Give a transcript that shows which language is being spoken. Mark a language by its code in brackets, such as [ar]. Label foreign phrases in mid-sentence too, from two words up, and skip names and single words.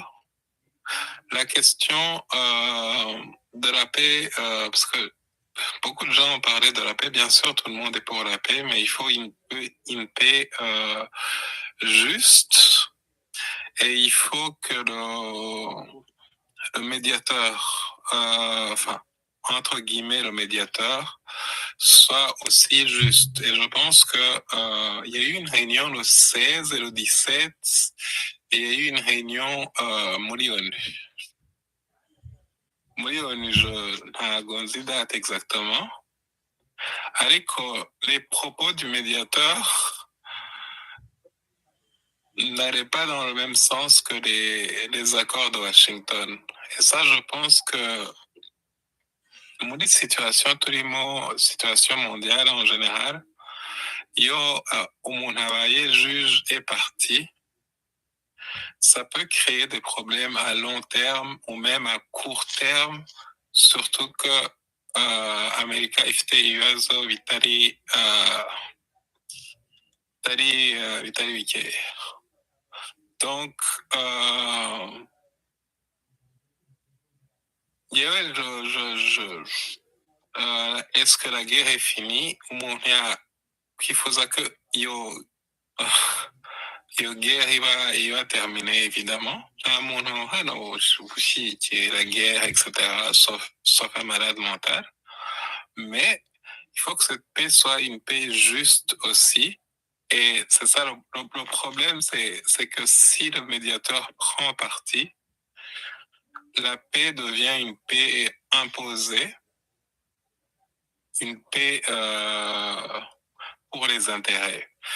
[fr] La question de la paix, parce que beaucoup de gens ont parlé de la paix, bien sûr, tout le monde est pour la paix, mais il faut une paix juste et il faut que le médiateur, entre guillemets, le médiateur, soit aussi juste. Et je pense que il y a eu une réunion le 16 et le 17, et il y a eu une réunion muri ONU, je [rw] ntago nzi [fr] date exactement, ariko les propos du médiateur n'allaient pas dans le même sens que les accords de Washington. Et ça, je pense que muri situation turimo, situation mondiale en général, [rw] iyo umuntu abaye [fr] juge et parti, ça peut créer des problèmes à long terme ou même à court terme, surtout que [rw] Amerika ifite ibibazo bitari bikeya. [fr] Donc, est-ce que la guerre est finie? [rw] Umuntu yakwifuza ko iyo guerre iba [fr] terminée, évidemment. [rw] Nta muntu hano ushyigikiye [fr] la guerre, etc., sauf un malade mental. Mais il faut que cette paix soit une paix juste aussi. Et c'est ça le problème, c'est que si le médiateur prend parti, la paix devient une paix imposée, une paix pour les intérêts.